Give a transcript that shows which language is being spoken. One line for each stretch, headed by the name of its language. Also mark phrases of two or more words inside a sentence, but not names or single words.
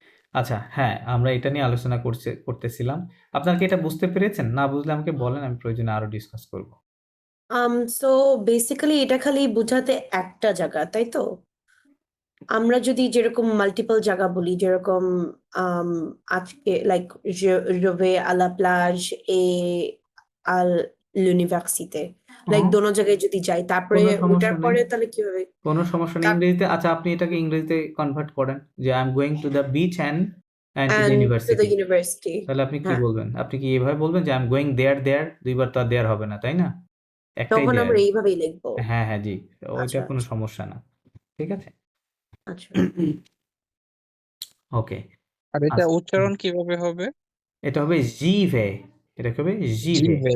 Bangla: আচ্ছা, হ্যাঁ, আমরা এটা নিয়ে আলোচনা করতেছিলাম। আপনারা কি এটা বুঝতে পেরেছেন? না বুঝলে আমাকে বলেন, আমি প্রয়োজনে আরো ডিসকাস করব। সো বেসিক্যালি এটা খালি বোঝাতে একটা জায়গা, তাই তো? আমরা যদি যেরকম মাল্টিপল জায়গা বলি, যেরকম আম, আজকে লাইক
French: je vais à la plage et à l'université,
Bangla: লাইক হুম, দোনো জায়গায় যদি যাই, তারপরে কোনো ওটার সমস্যা নেই। পরে তাহলে কি হবে? কোনো সমস্যা নেই। তার ইংরেজিতে, আচ্ছা আপনি এটাকে ইংরেজিতে কনভার্ট করেন যে
English: I am going to the beach and to the and to the ইউনিভার্সিটি। university।
Bangla: তাহলে আপনি কি হ্যাঁ, বলবেন? আপনি কি এভাবে বলবেন যে
English: I am going there there?
Bangla: দুইবার তো আর দেয়ার হবে না, তাই না? একটাই তখন দেয়ার। আমরা এইভাবেই লিখবো। হ্যাঁ, হ্যাঁ, জি। ওইটা আচ্ছা, কোনো আচ্ছা, সমস্যা না। ঠিক আছে? আচ্ছা। ওকে। আর এটা আচ্ছা, উচ্চারণ কিভাবে হবে? এটা হবে
French: j'y vais.
Bangla: এটা কি হবে?
French: j'y vais. j'y vais.